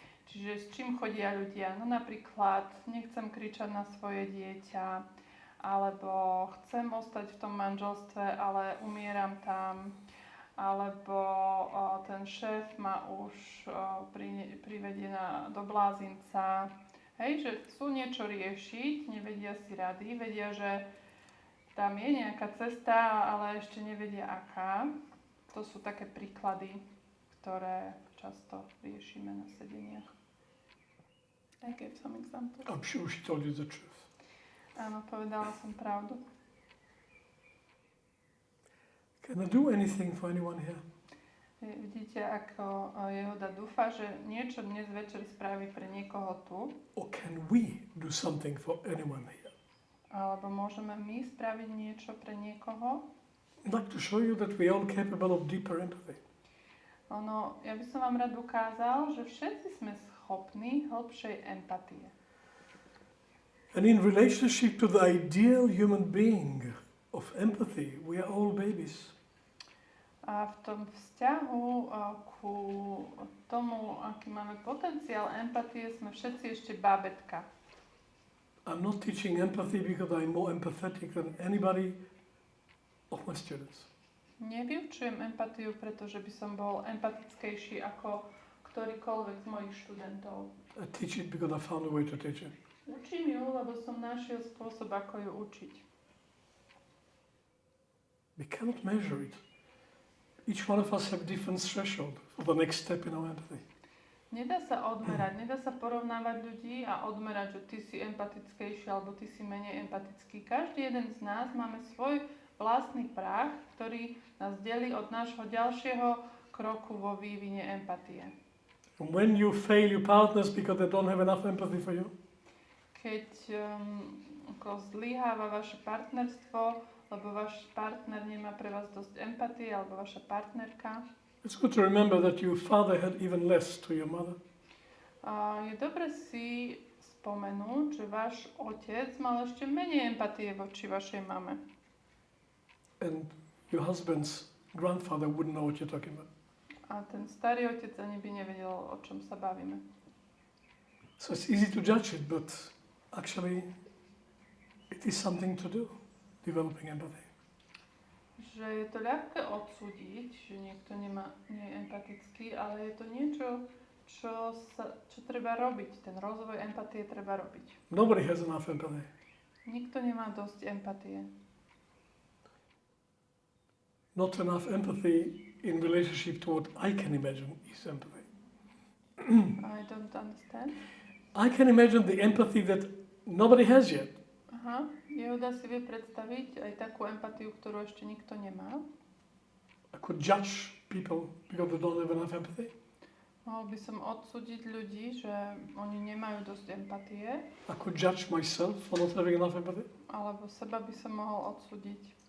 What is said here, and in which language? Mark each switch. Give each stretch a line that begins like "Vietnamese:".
Slovak: Čiže s čím chodia ľudia? No napríklad, nechcem kričať na svoje dieťa, alebo chcem ostať v tom manželstve, ale umieram tam, alebo ten šéf ma už privedie do blázinca. Hej, že chcú niečo riešiť, nevedia si rady, vedia, že tam je nejaká cesta, ale ešte nevedia aká. To sú také príklady, ktoré často riešime na sedeniach.
English: I gave some examples. I'm sure she told you the truth.
Slovak: Áno, povedala som pravdu.
English: Can I do anything for anyone here?
Slovak: Vidíte, ako Yehuda dúfa, že niečo dnes večer spraví pre niekoho tu,
English: Or can we do something for anyone here?
Slovak: alebo môžeme my spraviť niečo pre niekoho.
English: I'd like to show you that we are all capable of deeper empathy.
Slovak: Ja by som vám rád ukázal, že všetci sme schopní hĺbšej empatie.
English: And in relationship to the ideal human being of empathy, we are all babies.
Slovak: A v tom vzťahu ku tomu, aký máme potenciál empatie, sme všetci ešte bábätka.
English: I'm not teaching empathy because I'm more empathetic than anybody of my students.
Slovak: Nevyučujem empatiu, pretože by som bol empatickejší ako ktorýkoľvek z mojich študentov.
English: I teach it because I found a way to teach it.
Slovak: Učím ju, lebo som našiel spôsob, ako ju učiť.
English: We cannot measure it. Each one of us have different threshold for the next step in our empathy.
Slovak: Nedá sa odmerať, nedá sa porovnávať ľudí a odmerať, že ty si empatickejší alebo ty si menej empatický. Každý jeden z nás máme svoj vlastný práh, ktorý nás delí od nášho ďalšieho kroku vo vývine empatie.
English: When you fail your partners because they don't have enough empathy for you,
Slovak: Keď ako zlyháva vaše partnerstvo, lebo váš partner nemá pre vás dosť empatie, alebo vaša partnerka,
English: it's good to remember that your father had even less to your mother.
Slovak: je dobre si spomenúť, že váš otec mal ešte menej empatie voči vašej mame.
English: And your husband's grandfather wouldn't know what you're talking about.
Slovak: A ten starý otec ani by nevedel, o čom sa bavíme.
English: So it's easy to judge it, but actually it is something to do, developing empathy.
Slovak: Že je to ľahké odsúdiť, že niekto nie je empatický, ale je to niečo, čo treba robiť. Ten rozvoj empatie treba robiť.
English: Nobody has enough empathy.
Slovak: Nikto nemá dosť empatie.
English: Not enough empathy in relationship to what I can imagine is empathy. I don't understand. I can imagine the empathy that nobody has yet.
Slovak: Aha, Yehuda si vie predstaviť aj takú empatiu, ktorú ešte nikto nemá.
English: I could judge people because they don't have enough empathy.
Slovak: Mohol by som odsúdiť ľudí, že oni nemajú dosť empatie,
English: I could judge myself for not having enough empathy.
Slovak: alebo seba by som mohol odsúdiť.